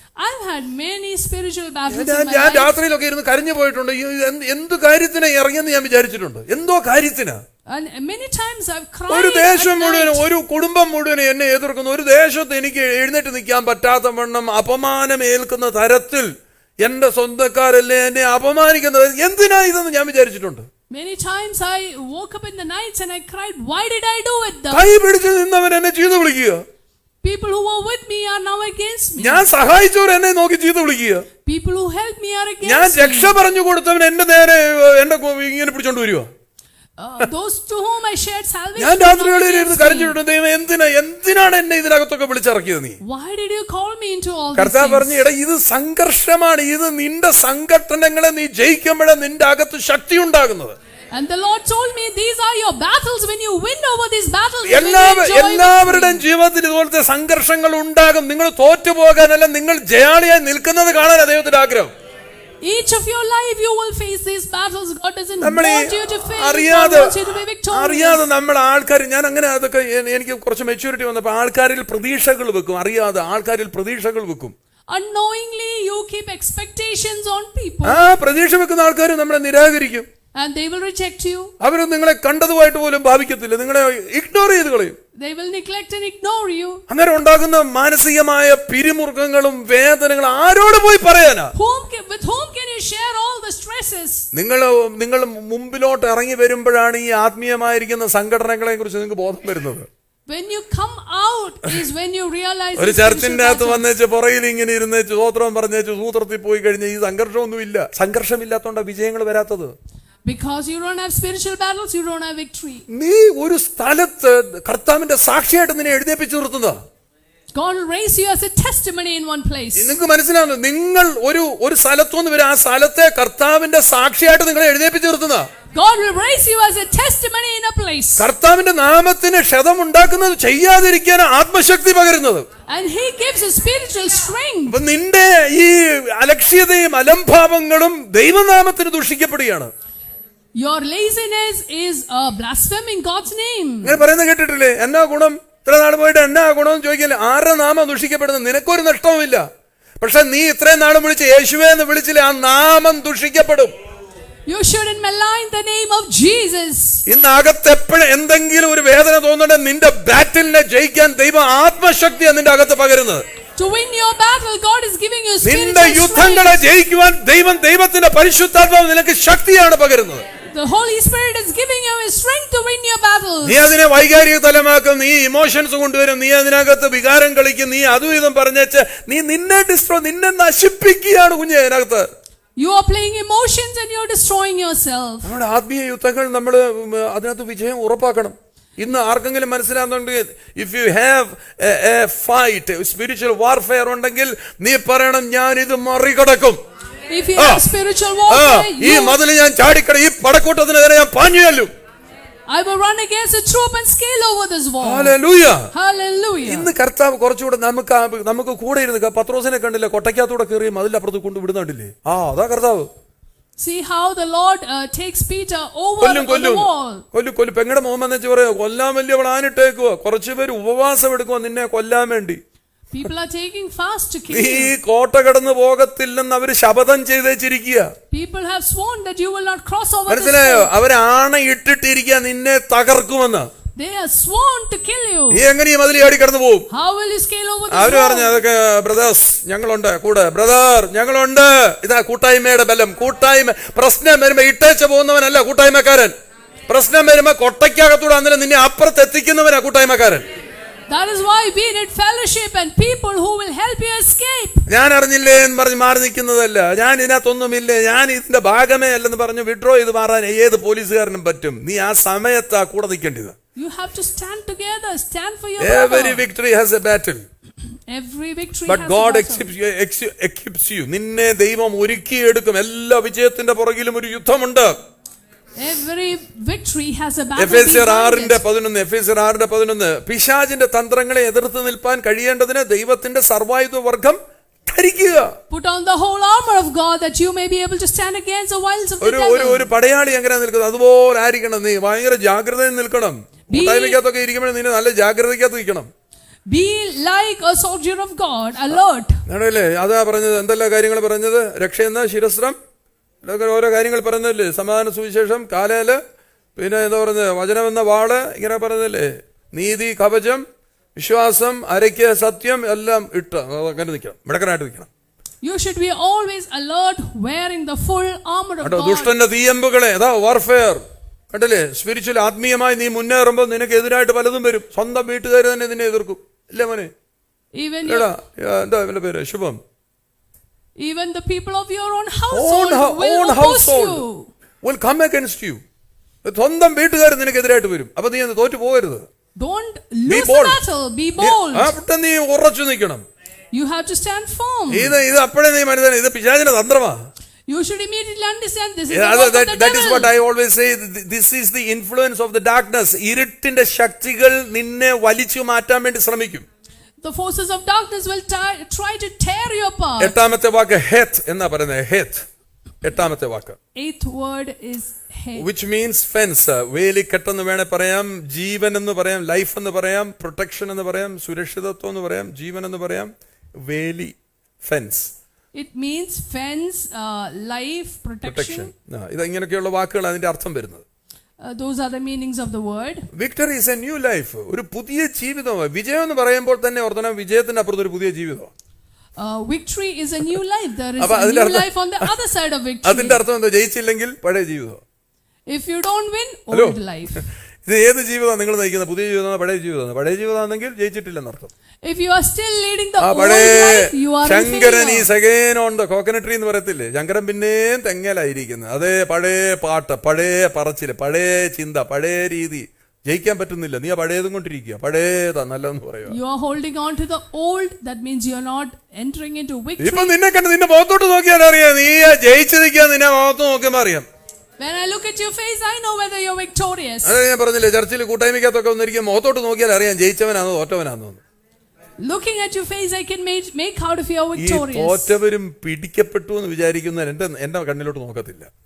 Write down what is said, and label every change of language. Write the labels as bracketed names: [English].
[English] I've had many spiritual battles. [Malayalam] ഞാൻ രാത്രിയിലൊക്കെ ഇരുന്ന് കരഞ്ഞു പോയിട്ടുണ്ട്. എന്ത് കാര്യത്തിന് ഇറങ്ങിയെന്ന് ഞാൻ വിചാരിച്ചിട്ടുണ്ട്. എന്തോ കാര്യത്തിന്. [English] And many times I've cried. [Malayalam] ഒരു ദേശം മുഴുവൻ, ഒരു കുടുംബം മുഴുവൻ എന്നെ എതിർക്കുന്നു. ഒരു ദേശത്ത് എനിക്ക് എഴുന്നേറ്റ് നിൽക്കാൻ പറ്റാത്ത വണ്ണം അപമാനം ഏൽക്കുന്ന തരത്തിൽ എന്റെ സ്വന്തക്കാരല്ലേ എന്നെ അപമാനിക്കുന്നത്. എന്തിനാ ഇതെന്ന് ഞാൻ വിചാരിച്ചിട്ടുണ്ട്. [English] Many times I woke up in the nights and I cried, why did I do it? [Malayalam] കൈ പിടിച്ച് നിന്നവൻ എന്നെ ചീത്ത വിളിക്കുക. [English] People who were with me are now against me. [Malayalam] ഞാൻ സഹായിച്ചവർ എന്നെ നോക്കി ചീത്ത വിളിക്കുക. [English] People who helped me are against me. [Malayalam] ഞാൻ രക്ഷ പറഞ്ഞു കൊടുത്തവൻ എന്റെ നേരെ എന്നെ ഇങ്ങനെ പിടിച്ചോണ്ട് വരുവാ. [English] Those to whom I shared salvation. [Malayalam] ഞാൻ രാത്രികളിൽ ഇരുന്ന് കരഞ്ഞിട്ടുണ്ട്. ദൈവം എന്തിനാണ് എന്നെ ഇതിനകത്തൊക്കെ വിളിച്ചിറക്കിയത് നീ? [English] Why did you call me into all this? [Malayalam] കർത്താവ് പറഞ്ഞു, എടാ ഇത് സംഘർഷമാണ്. ഇത് നിന്റെ സംഘട്ടനങ്ങളെ നീ ജയിക്കുമ്പോഴേ നിന്റെ അകത്ത് ശക്തി ഉണ്ടാകുന്നത്. [English] And the Lord told me these are your battles. When you win over these battles, [Malayalam] എല്ലാവരുടെയും ജീവിതത്തിൽ ഇതുപോലത്തെ സംഘർഷങ്ങൾ ഉണ്ടാകും. നിങ്ങൾ തോറ്റുപോകാനല്ല, നിങ്ങൾ ജയാളിയായി നിൽക്കുന്നത് കാണാൻ ദൈവത്തിന്റെ ആഗ്രഹം. [English] Each of your life you will face these battles. God doesn't want you to fail. God wants you to be victorious. [Malayalam] അറിയാതെ നമ്മൾ ആൾക്കാർ, ഞാൻ അങ്ങനെ അതൊക്കെ എനിക്ക് കുറച്ച് മെച്യൂരിറ്റി വന്നപ്പോൾ ആൾക്കാരിൽ പ്രതീക്ഷകൾ വെക്കും. അറിയാതെ ആൾക്കാരിൽ പ്രതീക്ഷകൾ വെക്കും. [English] Unknowingly you keep expectations on people. [Malayalam] ആ പ്രതീക്ഷ വെക്കുന്ന ആൾക്കാർ നമ്മളെ നിരാകരിക്കും. [English] And they will reject you. [Malayalam] അവർ നിങ്ങളെ കണ്ടതുമായിട്ട് പോലും ഭാവിക്കത്തില്ല. നിങ്ങളെ ഇഗ്നോർ ചെയ്ത് കളയും. [English] They will neglect and ignore you. [Malayalam] അങ്ങനെ ഉണ്ടാകുന്ന മാനസികമായ പിരിമുറുക്കങ്ങളും വേദനകളും ആരോട് പോയി പറയാനാ? [English] With whom can you share all the stresses? [Malayalam] നിങ്ങൾ മുമ്പിലോട്ട് ഇറങ്ങി വരുമ്പോഴാണ് ഈ ആത്മീയമായിരിക്കുന്ന സംഘടനകളെ കുറിച്ച് നിങ്ങൾക്ക് ബോധം വരുന്നത്. [English] When you come out is when you realize. [Malayalam] ഒരു ചർച്ചിന്റെ അകത്ത് വന്നേച്ച് പുറയിൽ ഇങ്ങനെ ഇരുന്ന് സ്തോത്രം പറഞ്ഞേച്ച് സൂത്രത്തിൽ പോയി കഴിഞ്ഞാൽ ഈ സംഘർഷമൊന്നുമില്ല. സംഘർഷമില്ലാത്തോണ്ടാ വിജയങ്ങൾ വരാത്തത്. [English] Because you don't have spiritual battles, you don't have victory. [Malayalam] നീ ഒരു സ്ഥലത്ത് കർത്താവിന്റെ സാക്ഷിയായിട്ട് നിന്നെ എഴുന്നേൽപ്പിച്ചു നിർത്തുന്നതാ. [English] God will raise you as a testimony in one place. [Malayalam] നിങ്ങൾക്ക് മനസ്സിലാവുന്നു? നിങ്ങൾ ഒരു സ്ഥലത്തുനിന്ന് വരെ ആ സ്ഥലത്തെ കർത്താവിന്റെ സാക്ഷിയായിട്ട് നിങ്ങളെ എഴുന്നേൽപ്പിച്ചു നിർത്തുന്നതാ. [English] God will raise you as a testimony in a place. [Malayalam] കർത്താവിന്റെ നാമത്തിന് ക്ഷതമുണ്ടാക്കുന്നത് ചെയ്യാതിരിക്കാൻ ആത്മശക്തി പകരുന്നത്. [English] And he gives a spiritual strength. [Malayalam] നിന്റെ ഈ അലക്ഷ്യതയും അലംഭാവങ്ങളും ദൈവനാമത്തിന് ദുഷിക്കപ്പെടുകയാണ്. [English] Your laziness is blaspheming God's name. [Malayalam] ഞാൻ പറയുന്നത് കേട്ടിട്ടില്ലേ? എന്നാ ഗുണം? ഇത്ര നാൾ പോയിട്ട് എന്നാ ഗുണം എന്ന് ചോദിക്കില്ല. ആരുടെ നാമം ദുഷിക്കപ്പെടുന്നത്? നിനക്കൊരു നഷ്ടവുമില്ല. പക്ഷെ നീ ഇത്രയും നാളും വിളിച്ച് യേശുവേ എന്ന് വിളിച്ചില്ലേ, ആ നാമം ദുഷിക്കപ്പെടും. [English] You shouldn't malign the name of Jesus. [Malayalam] ഇന്ന് അകത്ത് എപ്പോഴും എന്തെങ്കിലും ഒരു വേദന തോന്നുന്നുണ്ട്, നിന്റെ ബാറ്റിലിനെ ജയിക്കാൻ ദൈവം ആത്മശക്തിയാണ് നിന്റെ അകത്ത് പകരുന്നത്. [English] To win your battle, God is giving you spiritual [Malayalam] നിന്റെ യുദ്ധങ്ങളെ ജയിക്കുവാൻ ദൈവത്തിന്റെ പരിശുദ്ധാത്മാവ് നിനക്ക് ശക്തിയാണ് പകരുന്നത്. [English] The Holy Spirit is giving you a strength to win your battles. [Malayalam] നീ അതിനെ വൈകാരിക തലമാക്കും, നീ ഇമോഷൻസ് കൊണ്ടുവരും, നീ അതിനകത്ത് വികാരം കളിക്കും, നീ അതും ഇതും പറഞ്ഞേച്ച് നീ നിന്നെ നശിപ്പിക്കുകയാണ് കുഞ്ഞെ. അതിനകത്ത് [English] you are playing emotions and you are destroying yourself. [Malayalam] നമ്മുടെ ആത്മീയ യുദ്ധങ്ങൾ നമ്മൾ അതിനകത്ത് വിജയം ഉറപ്പാക്കണം. ഇന്ന് ആർക്കെങ്കിലും മനസ്സിലാകുന്നുണ്ടെങ്കിൽ, [English] if you have a fight, [Malayalam] spiritual warfare ഉണ്ടെങ്കിൽ നീ പറയണം, ഞാൻ ഇത് മറികടക്കും. [English] If you have spiritual warfare, [Malayalam] ഈ മതിൽ ഞാൻ ചാടിക്കട, ഈ പടക്കൂട്ടത്തിന് നേരെ ഞാൻ പാഞ്ഞു ചെല്ലും. [English] I will run against a troop and scale over this wall. Hallelujah. Hallelujah. [Malayalam] ഇന്ന് കർത്താവ് കുറച്ചുകൂടെ നമുക്ക് കൂടെ ഇരുന്ന് പത്രോസിനെ കണ്ടില്ല, കൊട്ടയ്ക്കകത്തൂടെ കയറി മതിലപ്പുറത്ത് കൊണ്ട് വിടുന്നുണ്ടില്ലേ? അതാ കർത്താവ്. [English] See how the Lord takes Peter over the wall. [Malayalam] കൊല്ലും. പെങ്ങടെ മുഹമ്മദ് എന്ന് പറയാ, കൊല്ലാൻ വലിയ പ്ലാനിട്ടേക്കുവാ. കുറച്ചുപേര് ഉപവാസം എടുക്കുവാ നിന്നെ കൊല്ലാൻ വേണ്ടി. [English] People are taking fast to kill you. [Malayalam] നീ കോട്ട കടന്നു പോകത്തില്ലെന്ന് അവര് ശപഥം ചെയ്തേച്ചിരിക്കുക. [English] People have sworn that you will not cross over. [Malayalam] മനസ്സിലായോ? അവര് ആണ ഇട്ടിട്ടിരിക്കുക നിന്നെ തകർക്കുമെന്ന്. [English] They are sworn to kill you. [Malayalam] നീ എങ്ങനെ ഈ മതിൽ ചാടി കടന്നു പോകും? [English] How will you scale over this [Malayalam] അവര് പറഞ്ഞു, [English] wall? [Malayalam] അതൊക്കെ ബ്രദേഴ്സ് ഞങ്ങളുണ്ട് കൂടെ, ബ്രദർ ഞങ്ങളുണ്ട്. ഇതാ കൂട്ടായ്മയുടെ ബലം. കൂട്ടായ്മ പ്രശ്നം വരുമ്പോ ഇട്ടേച്ച് പോകുന്നവനല്ല കൂട്ടായ്മക്കാരൻ. പ്രശ്നം വരുമ്പോ കൊട്ടയ്ക്കകത്തൂടെ അന്നേരം നിന്നെ അപ്പുറത്ത് എത്തിക്കുന്നവനാ കൂട്ടായ്മക്കാരൻ. That is why we need fellowship and people who will help you escape. ഞാൻ അറിഞ്ഞില്ലേ എന്ന് പറഞ്ഞ് മാറി നിൽക്കുന്നതല്ല, ഞാൻ ഇതിനകത്തൊന്നുമില്ലേ, ഞാൻ ഇതിന്റെ ഭാഗമേ അല്ലെന്ന് പറഞ്ഞു വിഡ്രോ ചെയ്ത് മാറാൻ ഏത് പോലീസുകാരനും പറ്റും. നീ ആ സമയത്താ കൂടെ നിൽക്കേണ്ടത്. [English] You have to stand together, stand for your Every brother. victory has a battle. Every victory But has God a battle. equips you. [Malayalam] നിന്നെ ദൈവം ഒരുക്കിയെടുക്കും. എല്ലാ വിജയത്തിന്റെ പുറകിലും ഒരു യുദ്ധമുണ്ട്. [English] Every victory has a battle. [Malayalam] എഫേസ്യർ [English] behind it. [Malayalam] 6:11 പിശാചിന്റെ തന്ത്രങ്ങളെ എതിർത്ത് നിൽപ്പാൻ കഴിയേണ്ടതിന് ദൈവത്തിന്റെ സർവായുധവർഗം ധരിക്കുക. [English] Put on the whole armor of God that you may be able to stand against the wiles of the devil. [Malayalam] ഒരു പടയാളി എങ്ങനെ നിൽക്കുന്നത് അതുപോലെ ആയിരിക്കണം. നീ ഭയങ്കര ജാഗ്രതയിൽ നിൽക്കണം. കൂട്ടായ്മയ്ക്കകത്തൊക്കെ ഇരിക്കുമ്പോൾ നീ നല്ല ജാഗ്രതയ്ക്കകത്ത് നിൽക്കണം. [English] Be like a soldier of God, alert. [Malayalam] ആണല്ലേ? അതാ പറഞ്ഞത്. എന്തെല്ലാം കാര്യങ്ങൾ പറഞ്ഞത്? രക്ഷയെന്ന ശിരസ്ത്രം, ഇതൊക്കെ ഓരോ കാര്യങ്ങൾ പറഞ്ഞല്ലേ. സമാധാന സുവിശേഷം, കാലേല്, പിന്നെ എന്താ പറഞ്ഞത്, വചനമെന്ന വാള്, ഇങ്ങനെ പറഞ്ഞതല്ലേ. നീതി, കവചം, വിശ്വാസം, അരയ്ക്ക്, സത്യം എല്ലാം ഇട്ട് അങ്ങനെ നിൽക്കണം, മിടക്കനായിട്ട് നിൽക്കണം. [English] You should be always alert, wearing the full armor of God. [Malayalam] ദുഷ്ടന്റെ തീയമ്പുകളെ, അതാ വാർഫെയർ കണ്ടല്ലേ. സ്പിരിച്വൽ ആത്മീയമായി നീ മുന്നേറുമ്പോൾ നിനക്ക് എതിരായിട്ട് പലതും വരും. സ്വന്തം വീട്ടുകാർ തന്നെ നിന്നെ എതിർക്കും. ഇല്ലേ മോനെ? എടാ എന്താ ഇവന്റെ പേര്? ശുഭം. [English] Even the people of your own household will oppose you. Will come against you. [Malayalam] സ്വന്തം വീട്ടുകാർ നിനക്ക് എതിരായിട്ട് വരും. അപ്പൊ നീ തോറ്റു പോകരുത്. [English] Don't lose the battle. Be bold. [Malayalam] നീ ഉറച്ചു നിൽക്കണം. [English] You have to stand firm. [Malayalam] ഇത് അപ്പോഴേ നീ മനസ്സിലായി, ഇത് പിശാചിന്റെ തന്ത്രമാ. [English] You should immediately understand this is the work of the devil. That is what I always say. This is the influence of the darkness. [Malayalam] ഇരുട്ടിന്റെ ശക്തികൾ നിന്നെ വലിച്ചു മാറ്റാൻ വേണ്ടി ശ്രമിക്കും. [English] The forces of darkness will try to tear you apart. [Malayalam] എട്ടാമത്തെ വാക്ക് ഹെത്ത് എന്നാ പറയുന്നത്. ഹെത്ത് എട്ടാമത്തെ വാക്ക്. [English] Eighth word is hate. Which means fence. [Malayalam] വേലിക്കെട്ടെന്ന് വേണേ പറയാം, ജീവൻ എന്ന് പറയാം, ലൈഫ് എന്ന് പറയാം, പ്രൊട്ടക്ഷൻ എന്ന് പറയാം, സുരക്ഷിതത്വം എന്ന് പറയാം, ജീവൻ എന്ന് പറയാം, വേലി, fence. [English] It means fence, life, protection. [Malayalam] ഇത് ഇങ്ങനെയൊക്കെയുള്ള വാക്കുകൾ അതിന്റെ അർത്ഥം വരുന്നത്. [English] Those are the meanings of the word. Victory is a new life. [Malayalam] ഒരു പുതിയ ജീവിതമാണ്. വിജയം എന്ന് പറയുമ്പോൾ തന്നെ ഓർക്കണം, വിജയത്തിന്റെ അപ്പുറത്ത് ഒരു പുതിയ ജീവിതമാണ്. [English] Victory is a new life. There is a new life on the other side of victory. [Malayalam] അതിന്റെ അർത്ഥം എന്താ? ജയിച്ചില്ലെങ്കിൽ പഴയ ജീവിതം. [English] If you don't win, old life. [Malayalam] ഇത് ഏത് ജീവിതമാണ് നിങ്ങൾ നയിക്കുന്നത്? പുതിയ ജീവിതമാണ്, പഴയ ജീവിതമാണ്? പഴയ ജീവിതമാണെങ്കിൽ ജയിച്ചിട്ടില്ലെന്നർത്ഥം. [English] If you are still leading the old life, you are a [Malayalam] Sankaran ഈ [English] failure. Again on the coconut tree [Malayalam] എന്ന് പറയത്തില്ലേ? ശങ്കരൻ പിന്നെയും തെങ്ങലായിരിക്കുന്നത്. അതേ പഴയ പാട്ട്, പഴയ പറച്ചില്, പഴയ ചിന്ത, പഴയ രീതി. ജയിക്കാൻ പറ്റുന്നില്ല. നീ ആ പഴയതും കൊണ്ടിരിക്കുക. പഴയതാ നല്ലതെന്ന് പറയുക. [English] You are holding on to the old. That means you are not entering into victory. [Malayalam] ഇപ്പൊ നിന്നെ കണ്ട് നിന്റെ മുഖത്തോട്ട് നോക്കിയാൽ അറിയാം നീ ജയിച്ചു നിൽക്കുക. നിന്നെ മുഖത്ത് നോക്കുമ്പോ അറിയാം. [English] When I look at your face, I know whether you're victorious. [Malayalam] അത് ഞാൻ പറഞ്ഞില്ലേ, ചർച്ചിൽ കൂട്ടായ്മയ്ക്കകത്തൊക്കെ ഒന്നിരിക്കും, മുഖത്തോട്ട് നോക്കിയാൽ അറിയാം ജയിച്ചവനാണോ തോറ്റവനാണോ. [English] Looking at your face, I can make out if you're [Malayalam] ഈ [English] victorious. [Malayalam] തോറ്റവരും പിടിക്കപ്പെട്ടു എന്ന് വിചാരിക്കുന്നവർ എന്റെ കണ്ണിലോട്ട് നോക്കത്തില്ല.